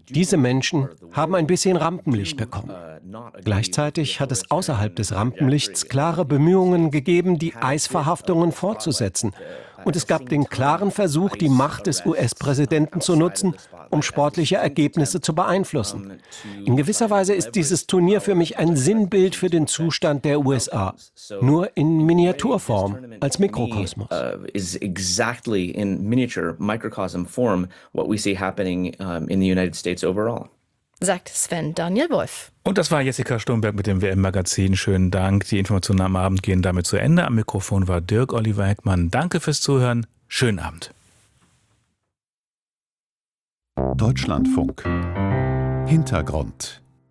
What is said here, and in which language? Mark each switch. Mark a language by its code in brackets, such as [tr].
[de] Diese Menschen haben ein bisschen Rampenlicht bekommen. Gleichzeitig hat es außerhalb des Rampenlichts klare Bemühungen gegeben, die Eisverhaftungen fortzusetzen. Und es gab den klaren Versuch, die Macht des US-Präsidenten zu nutzen, um sportliche Ergebnisse zu beeinflussen. In gewisser Weise ist dieses Turnier für mich ein Sinnbild für den Zustand der USA. Nur in Miniaturform, als Mikrokosmos. [en] Is exactly in miniature microcosm form what we see happening in the United States overall. [de] Sagt Sven Daniel Wolf. Und das war Jessica Sturmberg mit dem WM-Magazin. Schönen Dank. Die Informationen am Abend gehen damit zu Ende. Am Mikrofon war Dirk Oliver Heckmann. Danke fürs Zuhören. Schönen Abend. Deutschlandfunk. Hintergrund.